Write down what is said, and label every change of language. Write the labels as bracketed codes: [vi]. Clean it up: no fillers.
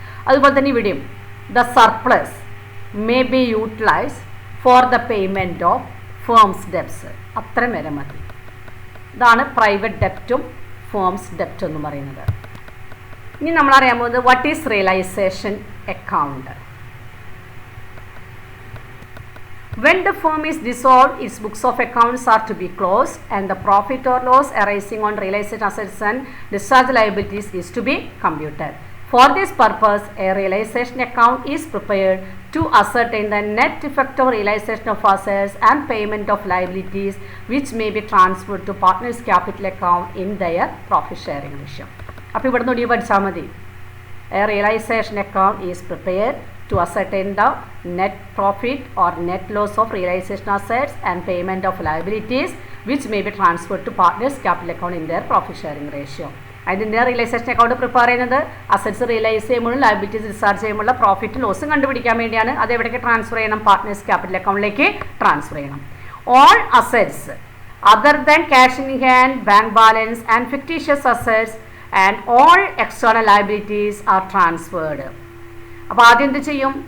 [ml] അതുപോലെ തന്നെ ഇവിടെയും [en] The surplus may be utilised for the payment of firms debts. [ml] അത്രയും വരെ മതി. ഇതാണ് പ്രൈവറ്റ് ഡെപ്റ്റും ഫേംസ് ഡെപ്റ്റ് എന്ന് പറയുന്നത്. ഇനി നമ്മൾ അറിയാൻ പോകുന്നത് [en] What is realisation account. When the firm is dissolved, its books of accounts are to be closed and the profit or loss arising on realized assets and discharged liabilities is to be computed. For this purpose, a realization account is prepared to ascertain the net effect of realization of assets and payment of liabilities which may be transferred to partners' capital account in their profit sharing ratio. [ml] അപ്പോൾ ഇവിടെ നിന്ന് പഠിച്ചാൽ മതി. [en] A realization account is prepared to ascertain the net profit or net loss of realization assets and payment of liabilities which may be transferred to partners' capital account in their profit sharing ratio. [ml] അതിൻ്റെ realisation account prepare ചെയ്യുന്നത് assets realise ചെയ്യുമ്പോഴും liabilities discharge ചെയ്യുമ്പോഴുള്ള profit ലോസും കണ്ടുപിടിക്കാൻ വേണ്ടിയാണ്. അത് എവിടേക്ക് transfer ചെയ്യണം? Partners capital അക്കൗണ്ടിലേക്ക് ട്രാൻസ്ഫർ ചെയ്യണം. [en] All assets other than cash in hand, bank balance and fictitious assets and all external liabilities are transferred. [ml] അപ്പോൾ ആദ്യം എന്ത് ചെയ്യും?